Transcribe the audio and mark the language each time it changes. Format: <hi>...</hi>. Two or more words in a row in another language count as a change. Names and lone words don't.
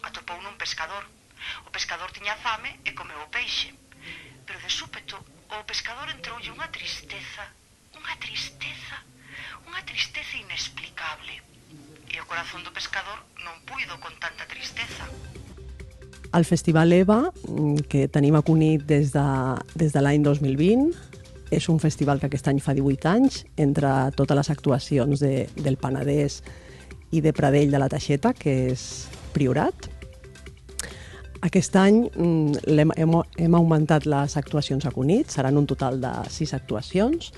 <gl>atopou nun pescador. O pescador tiña fame e comeu o peixe. Pero de súpeto, o pescador entroulle unha tristeza inexplicable. E o corazón do pescador non puido con tanta tristeza.</gl> <ca>El Festival EVA, que tenim a Cunit des de l'any 2020, és un festival que aquest any fa 18 anys, entre totes les actuacions del Penedès i de Pradell de la Teixeta, que és Priorat. Aquest any hem augmentat les actuacions a Cunit, seran un total de 6 actuacions.</ca>